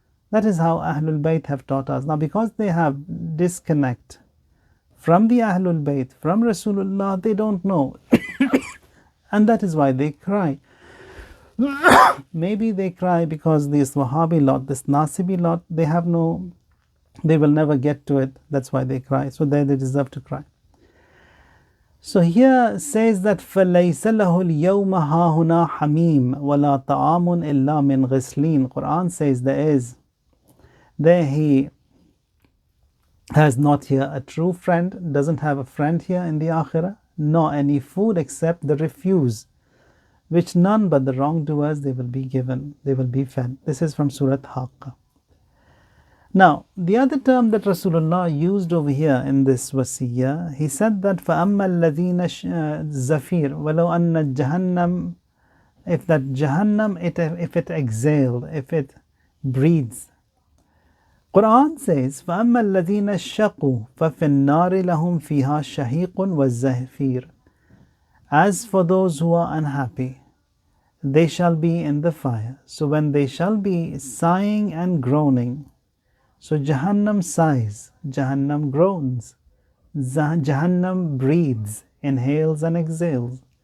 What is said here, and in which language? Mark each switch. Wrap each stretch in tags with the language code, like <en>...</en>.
<en>That is how Ahlul Bayt have taught us. Now because they have disconnect from the Ahlul Bayt, from Rasulullah, they don't know. And that is why they cry. Maybe they cry because this Wahhabi lot, this Nasibi lot, they will never get to it. That's why they cry. So they deserve to cry. So here says that</en> <ar>فَلَيْسَ لَهُ الْيَوْمَ هَاهُنَا حَمِيمٌ وَلَا طَعَامٌ إِلَّا مِنْ غِسْلِينَ.</ar> <en>Quran says there he has not here a true friend, doesn't have a friend here in the Akhirah, nor any food except the refuse, which none but the wrongdoers they will be given, they will be fed. This is from Surah Haqqah. Now, the other term that Rasulullah used over here in this wasiyah, he said that</en> <ar>فَأَمَّا الَّذِينَ</ar> <en>zafir</en> <ar>وَلَوْ أَنَّ جَهَنَّمْ,</ar> <en>if that Jahannam, if it exhaled, if it breathes. Quran says,</en> <ar>فَأَمَّا الَّذِينَ شَقُوا فَفِي النَّارِ لَهُمْ فِيهَا شَهِيقٌ وَالزَّفِيرٌ.</ar> <en>As for those who are unhappy, they shall be in the fire. So when they shall be sighing and groaning, so Jahannam sighs, Jahannam groans, Jahannam breathes, inhales and exhales.</en>